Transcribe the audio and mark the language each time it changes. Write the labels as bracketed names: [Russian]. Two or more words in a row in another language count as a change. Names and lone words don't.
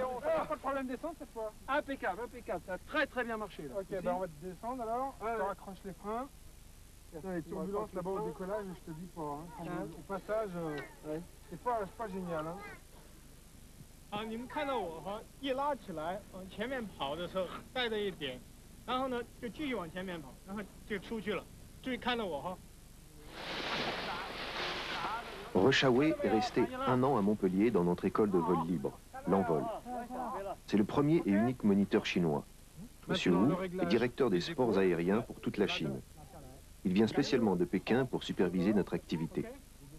[French] Pas de problème de descente cette fois. Impeccable, impeccable. Ça a très bien marché là. Ok, ben on va te descendre alors. Tu raccroches les freins. Les turbulences là-bas au décollage, je te dis pas. Hein. Au passage, c'est pas génial. Hein. [Chinese] 啊，你们看到我哈，一拉起来，往前面跑的时候带着一点，然后呢就继续往前面跑，然后就出去了。注意看到我哈。 [French] Rechaoué est resté 1 an à Montpellier dans notre école de vol libre, l'Envol. C'est le premier et unique moniteur chinois. Monsieur Wu est directeur des sports aériens pour toute la Chine. Il vient spécialement de Pékin pour superviser notre activité.